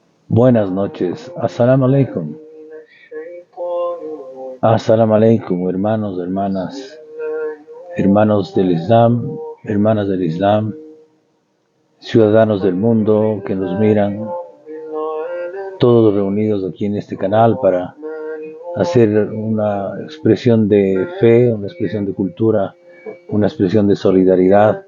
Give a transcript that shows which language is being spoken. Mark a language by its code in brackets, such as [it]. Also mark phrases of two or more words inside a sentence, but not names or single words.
[es] Buenas noches. [ar] السلام عليكم. السلام عليكم, [es] hermanos, hermanas, hermanos del Islam, hermanas del Islam, ciudadanos del mundo que nos miran, todos reunidos aquí en este canal para hacer una expresión de fe, una expresión de cultura, una expresión de solidaridad.